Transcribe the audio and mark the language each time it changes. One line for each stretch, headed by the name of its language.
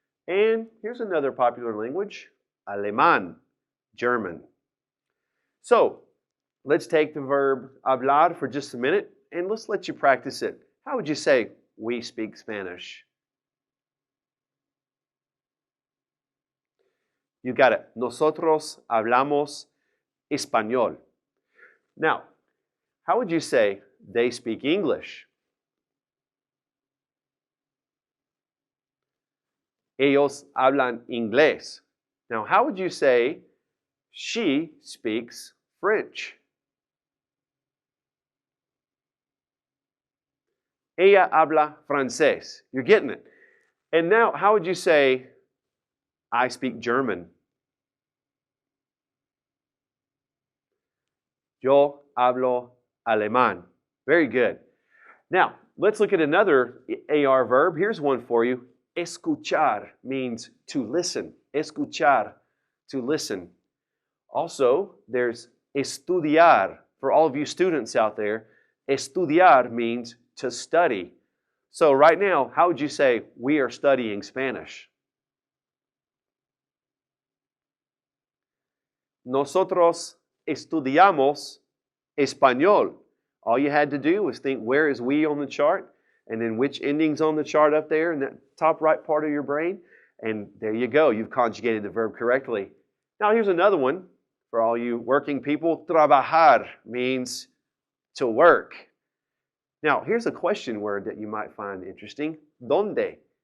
English: And here's another popular language, Alemán, German. So let's take the verb hablar for just a minute and let's let you practice it. How would you say, we speak Spanish? You got it.
Spanish: Nosotros hablamos español.
English: Now, how would you say, they speak English?
Spanish: Ellos hablan inglés.
English: Now, how would you say, she speaks French?
Spanish: Ella habla francés.
English: You're getting it. And now, how would you say, I speak German?
Spanish: Yo hablo alemán.
English: Very good. Now, let's look at another AR verb. Here's one for you. Escuchar means to listen. Escuchar, to listen. Also, there's estudiar. For all of you students out there, estudiar means to study. So right now, how would you say, we are studying Spanish?
Spanish: Nosotros estudiamos español.
English: All you had to do was think, where is we on the chart? And then which ending's on the chart up there in that top right part of your brain? And there you go. You've conjugated the verb correctly. Now here's another one for all you working people. Trabajar means to work. Now here's a question word that you might find interesting. ¿Dónde?